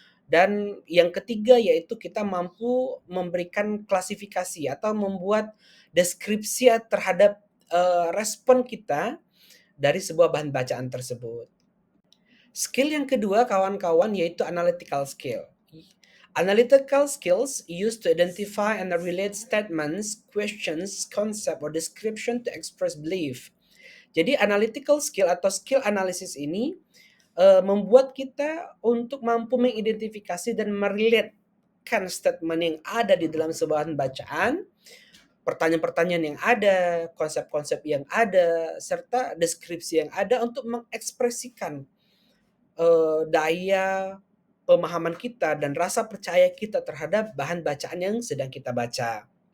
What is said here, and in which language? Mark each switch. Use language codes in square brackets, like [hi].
[id] Dan yang ketiga yaitu kita mampu memberikan klasifikasi atau membuat deskripsi terhadap respon kita dari sebuah bahan bacaan tersebut. Skill yang kedua kawan-kawan yaitu analytical skill. [en] Analytical skills used to identify and relate statements, questions, concept, or description to express belief. [id] Jadi analytical skill atau skill analysis ini membuat kita untuk mampu mengidentifikasi dan merelatekan statement yang ada di dalam sebuah bacaan, pertanyaan-pertanyaan yang ada, konsep-konsep yang ada, serta deskripsi yang ada untuk mengekspresikan daya pemahaman kita dan rasa percaya kita terhadap bahan bacaan yang sedang kita baca.